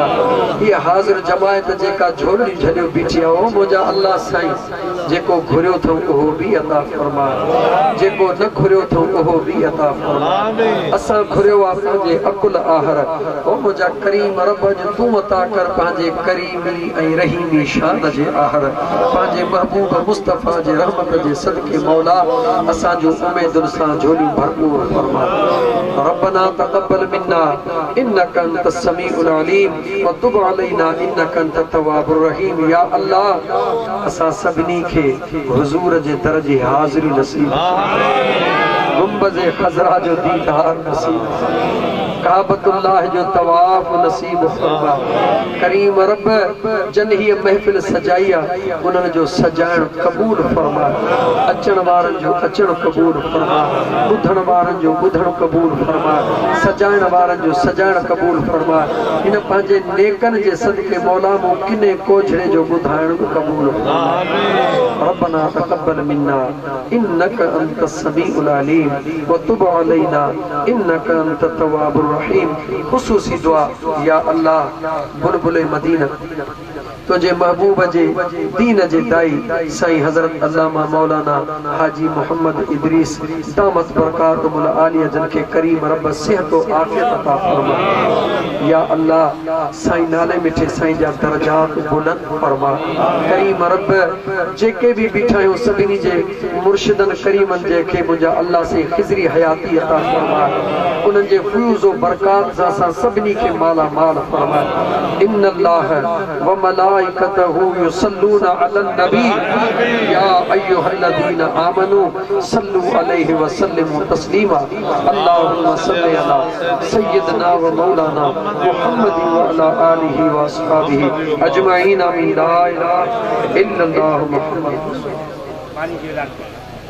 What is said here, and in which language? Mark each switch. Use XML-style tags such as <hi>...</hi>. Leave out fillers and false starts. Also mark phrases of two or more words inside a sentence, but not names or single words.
<sd>ये हाज़िर जमायत जेका झोली झलियो बीठी आहे, ओ मुंहिंजा अल्लाह साईं जेको घुरियो अथऊं उहो बि अता फरमा, जेको न घुरियो अथऊं उहो बि अता फरमा। असां घुरियो आहे पंहिंजे अकुल आहर, ओ मुंहिंजा करीम रब तूं अता कर पंहिंजे करीमी ऐं रहीमी शान जे आहर, पंहिंजे महबूब मुस्तफ़ा जे रहमत जे सदके मौला असांजो उमेदुन सां झोलियूं भरपूर फरमा।</sd> <ar>ربنا تقبل منا إنك أنت السميع العليم وتب علينا إنك أنت التواب الرحيم.</ar> <sd>या अल्लाह असां सभिनी खे हुजूर जे दर जी हाज़िरी नसीब, गुंबज़ खज़रा जो दीदार नसीब, काबतुल्लाह जो तवाफ नसीब फरमा। करीम रब जन ही महफिल सजाई आहे उन्हनि जो सजाइण क़बूल फरमा, अचण वारनि जो अचण क़बूल फरमा, ॿुधण वारनि जो ॿुधण क़बूल फरमा, सजाइण वारनि जो सजाइण क़बूल फरमा। इन पंहिंजे नेकनि जे सदके मौला मूं किने कोझड़े जो ॿुधाइण बि क़बूल फरमा।</sd> <ar>ربنا تقبل منا إنك أنت السميع العليم وتب علينا إنك أنت التواب الرحيم.</ar> <sd>खुसूसी दुआ, या अल्लाह बुलबुल मदीना तुझे महबूब जे दीन जे दाई साईं हजरत अल्लामा मौलाना हाजी मोहम्मद इदरीस</sd> <ar>دامت بركاتهم العالية</ar> <sd>जन के करीम रब सेहत और आफियत अता फरमा। या अल्लाह साईं नाले मिठे साईं जा दर्जात बुलंद फरमा। करीम रब जेके भी बीठा आहियूं सभिनी जे मुर्शिदन करीमन जे खे मुंहिंजा अल्लाह से खिज़री हयाती अता फरमा, उन्हनि जे फयूज़ और बरकात सां असां सभिनी खे माला माल फरमा।</sd> <ar>إن الله وملائكته يصلون على النبي يا أيها الذين آمنوا صلوا عليه وسلموا تسليما. اللهم صل على سيدنا ومولانا محمد وعلى آله وأصحابه أجمعين.</ar> <sd>आमीन।</sd> <ar>لا إله إلا الله محمد.</ar>